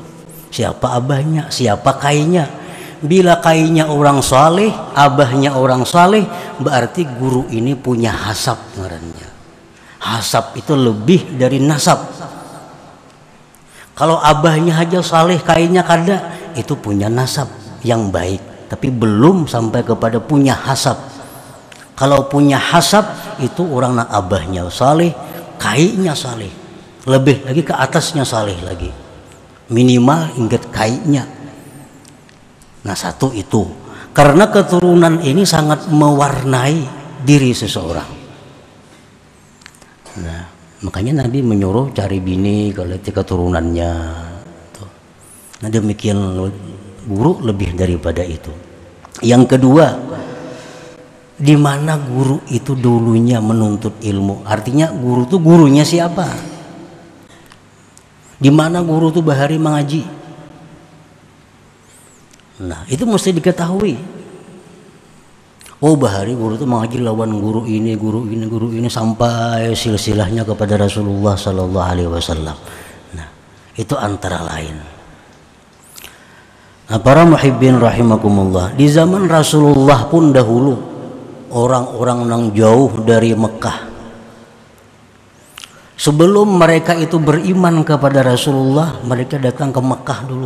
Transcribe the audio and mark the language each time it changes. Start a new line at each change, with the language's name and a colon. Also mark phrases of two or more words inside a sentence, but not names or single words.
Indonesian: Siapa abahnya, siapa kainya. Bila kainya orang saleh, abahnya orang saleh, berarti guru ini punya hasab ngarannya. Hasab itu lebih dari nasab. Kalau abahnya aja saleh, kainya kada, itu punya nasab yang baik, tapi belum sampai kepada punya hasab. Kalau punya hasab itu orang nak abahnya saleh, kainya saleh, lebih lagi ke atasnya saleh lagi. Minimal ingat kaitnya. Nah, satu itu karena keturunan ini sangat mewarnai diri seseorang. Nah, makanya Nabi menyuruh cari bini kalau keturunannya. Nah, demikian guru lebih daripada itu. Yang kedua, di mana guru itu dulunya menuntut ilmu. Artinya guru itu gurunya siapa? Di mana guru itu bahari mengaji? Nah, itu mesti diketahui. Oh, bahari guru itu mengaji lawan guru ini sampai silsilahnya kepada Rasulullah
Arabic: Sallallahu Alaihi Wasallam.
Indonesian: Nah, itu antara lain. Nah, para
Arabic: muhibbin rahimakumullah,
Indonesian: di zaman Rasulullah pun dahulu orang-orang yang jauh dari Mekah, sebelum mereka itu beriman kepada Rasulullah, mereka datang ke Mekah dulu.